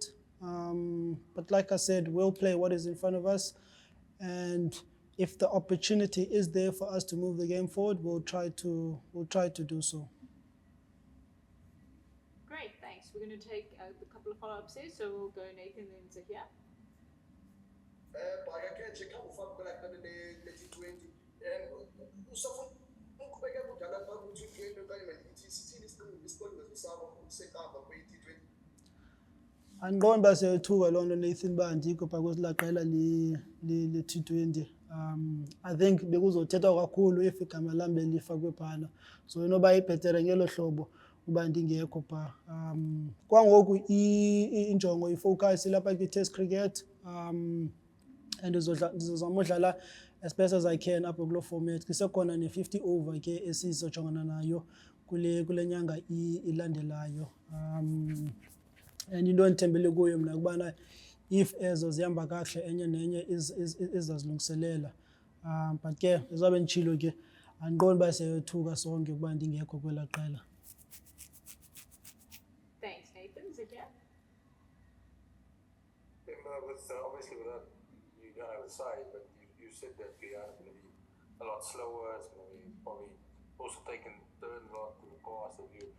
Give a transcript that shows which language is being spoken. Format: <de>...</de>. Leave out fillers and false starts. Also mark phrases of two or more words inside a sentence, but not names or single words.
<en>But like I said, we'll play what is in front of us. And if the opportunity is there for us to move the game forward, we'll try to do so. Great, thanks. We're going to take a couple of follow-ups here, so we'll go Nathan then Zahia.</en> <xh>Bhakakhethe kha ufakela kana ne-T20 usafuna uqhubeka kudlala phambi ku-T20 okanye malithi sithini isiqondiso sakho sekamba kwe-T20? Andiqondi uba siyayithuka loo nto Nathan uba andikho phaa kwesilaa qela le-T20.</xh> <en>I think</en> <xh>bekuzothethwa kakhulu if igama lam belifakwe phana. So inoba ibhetere ngelo hlobo uba ndingekho phaa. Kwangoku injongo ifocus ilapha kwi-</xh> <en>test cricket.</en> <xh>And ndizozama udlala</xh> <en>as best as I can</en> <xh>apho kuloo format. Kusekhona ne-50 over ke esizojongana nayo kule nyanga ilandelayo. And into endithembele kuyo mna kubana if ezo zihamba kakuhle enye nenye izazilungiselela. But ke njengoba nditshilo ke andiqondi uba siyayothuka sonke ukuba ndingekho kwelaa qela.</xh> <en>Thanks, Nathan. Zahia? Obviously without, you don't have a say, but you said that Guyana is going to be a lot slower. It's going to be probably also taking turns a lot to the pass of you.</en>